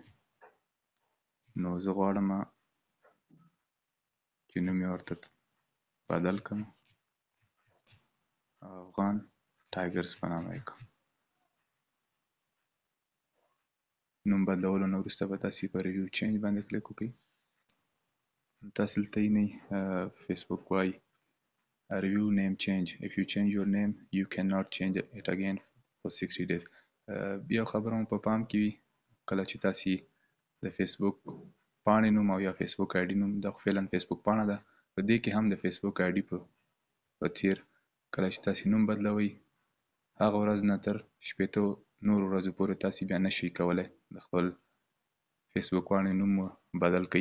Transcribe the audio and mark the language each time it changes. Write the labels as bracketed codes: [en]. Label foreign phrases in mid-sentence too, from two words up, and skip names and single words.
[ps] نو زه غواړم چې نوم یې ورته بدل کړم او افغان ټایګرز په نامه یې کړم. نوم بدلولو نه وروسته به تاسې په [en] review change [ps] باندې کلیک وکړئ. تاسې دلته یعنې فیسبوک وایي [en] review name change if you change your name you cannot change it again for 60 days. [ps] یو خبره مو په پام کې وي کله چې تاسې د فیسبوک پاڼې نوم او یا فیسبوک آی ډي نوم دا خو فعلا فیسبوک پاڼه ده، په دې کې هم د فیسبوک آی ډي په څیر کله چې تاسې نوم بدلوئ هغه ورځ نه تر 80 نورو ورځو پورې تاسې بیا نشئ کولی د خپل فیسبوک پاڼې نوم بدل کړئ.